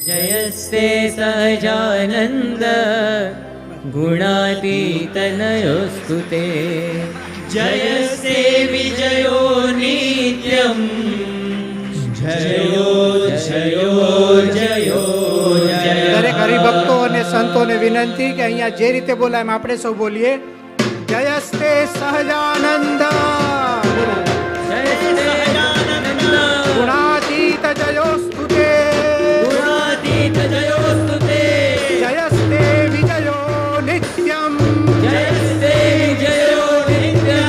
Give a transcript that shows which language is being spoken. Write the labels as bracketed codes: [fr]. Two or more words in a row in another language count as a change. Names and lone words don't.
[sa] जयस्ते सहजानन्द गुणातीतनयोस्तुते जयस्ते विजयो नित्यं जयो जयो जयो [gu] દરેક હરિભક્તો અને સંતોને વિનંતી કે અહીંયા જે રીતે બોલાય એમ આપણે સૌ બોલીએ. [sa] જયસ્તે સહજાનંદ ગુણાતીત જયોસ્તુતે गुणातीत जयोस्तुते જયસ્તે વિજયો નિત્યમ जयस्ते विजयो नित्यं